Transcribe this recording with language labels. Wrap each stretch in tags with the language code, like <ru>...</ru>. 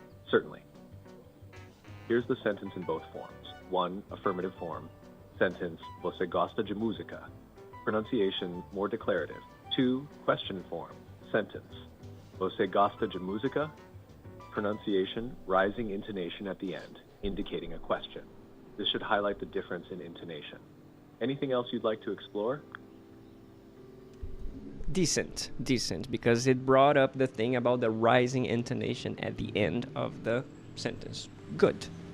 <en>Certainly. Here's the sentence in both forms. 1. Affirmative form. Sentence,</en> <pt>você gosta de música?</pt> <en>Pronunciation more declarative. 2. Question form.</en> <pt>Sentence, você gosta de música?</pt> <en>Pronunciation, rising intonation at the end, indicating a question. This should highlight the difference in intonation. Anything else you'd like to explore? Decent, because it brought up the thing about the rising intonation at the end of the sentence. Good.</en>